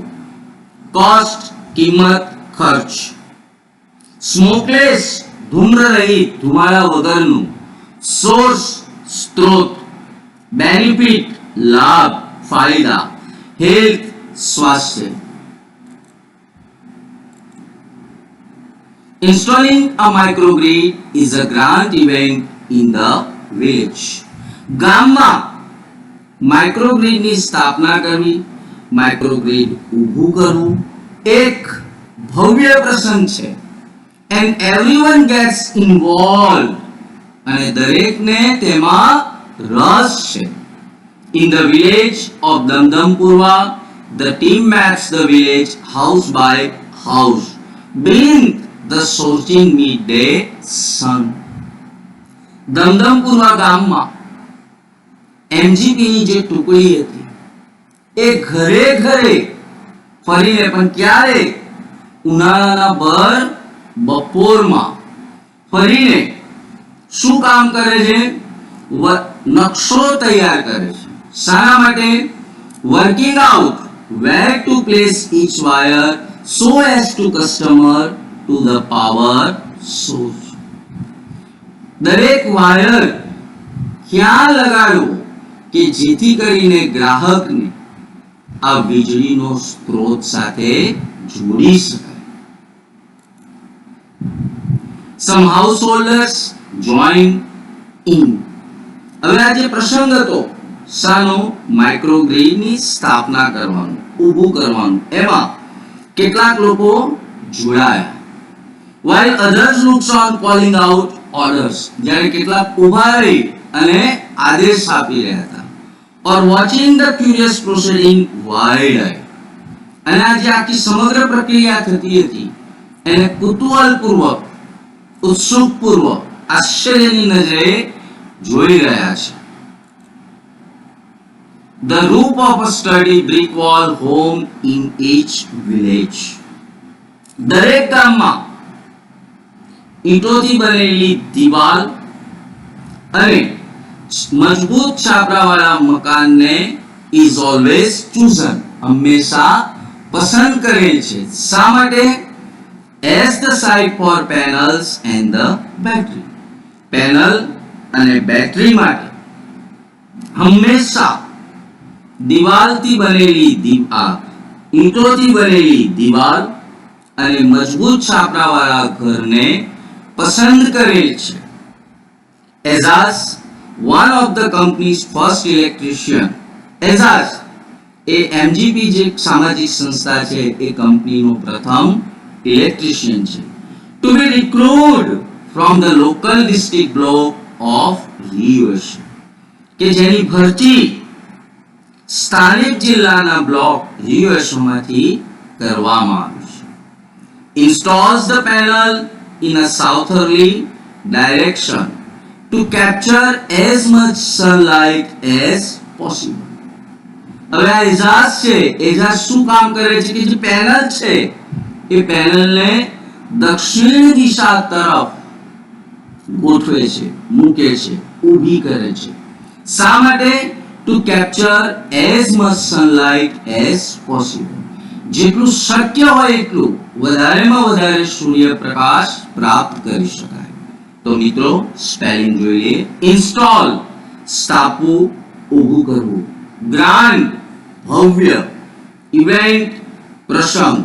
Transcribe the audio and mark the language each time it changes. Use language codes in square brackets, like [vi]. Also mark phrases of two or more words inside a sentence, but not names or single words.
[gu] કોસ્ટ કિંમત ખર્ચ. સ્મોકલેસ ધૂમ્ર રહિત ધુમાડા વગરનું. સોર્સ સ્ત્રોત. બેનિફિટ લાભ ફાયદા. હેલ્થ સ્વાસ્થ્ય. [en] Installing a microgrid is a grand event in the village. [gu] ગામમાં માઇક્રોગ્રીડની સ્થાપના કરવી, માઇક્રોગ્રીડ ઊભું કરવું એક ભવ્ય પ્રસંગ છે. [en] And everyone gets involved [gu] અને દરેકને તેમાં રસ છે. [en] In the village of Damdampurwa, the team maps the village house by house beneath the scorching midday sun. [gu] દમદમપુરવા ગામમાં એમજીપી ની જે ટુકડી હતી એ ઘરે ઘરે ફરીને, પણ ક્યારે? ઉનાળાના ભર બપોરમાં ફરીને શું કામ કરે છે? નકશો તૈયાર કરે છે. શાના માટે? [en] working out where to place each wire so as to customer to the power source. [gu] દરેક વાયર ક્યાં લગાડવો કે જેથી કરીને ગ્રાહકને આ વીજળીનો સ્ત્રોત સાથે જોડી શકાય. [en] Some householders join in. [gu] હવે આ જે પ્રસંગ હતો શાનો? માઇક્રોગ્રીડની સ્થાપના કરવાનું, ઊભું કરવાનું, એમાં કેટલાક લોકો જોડાયા. [en] While others looks on calling out orders, [gu] જ્યારે કેટલાક ઊભા રહી અને આદેશ આપી રહ્યા હતા. [en] Or watching the curious proceeding wide eye. [gu] અને આ જે આખી સમગ્ર પ્રક્રિયા થતી હતી એને કુતૂહલપૂર્વક, ઉત્સુકપૂર્વક, આશ્ચર્યની નજરે જોઈ રહ્યા છે. [en] The roof of a sturdy brick wall home in each village. [gu] દરેક ગામમાં ઈંટોથી બનેલી દિવાલ અને મજબૂત છાપરાવાળા મકાનને [en] is always chosen, [gu] હંમેશા પસંદ કરે છે. શા માટે? [en] As the site for panels and the battery. [gu] પેનલ અને બેટરી માટે હંમેશા દિવાલથી બનેલી ઈંટોથી બનેલી દિવાલ અને મજબૂત છાપરાવાળા ઘરને પસંદ કરેલ છે. એઝાઝ, [en] one of the company's first electrician. [gu] એઝાઝ એ એમજીપી જે સામાજિક સંસ્થા છે એ કંપનીનો પ્રથમ ઇલેક્ટ્રિશિયન છે. [en] To be recruited from the local district block of US. [gu] કે જેની ભરતી સ્થાનિક જિલ્લાના બ્લોક યુએસમાંથી કરવામાં આવી છે. [en] Installs the panel in a southerly direction to capture as much sunlight as possible. [gu] હવે આ એજાઝ છે, એજાઝ શું કામ કરે છે કે જે પેનલ છે એ પેનલને દક્ષિણ દિશા તરફ ગોઠવે છે, મૂકે છે, ઊભી કરે છે. શા માટે? [en] To capture as much sunlight as possible. [gu] જેટલું શક્ય હોય એટલું વધારેમાં વધારે સૂર્યપ્રકાશ પ્રાપ્ત કરી શકાય. તો મિત્રો સ્પેલિંગ જોઈએ. ઇન્સ્ટોલ સ્થાપવું, ઊભું કરવું. ગ્રાન્ડ ભવ્ય. ઇવેન્ટ પ્રસંગ.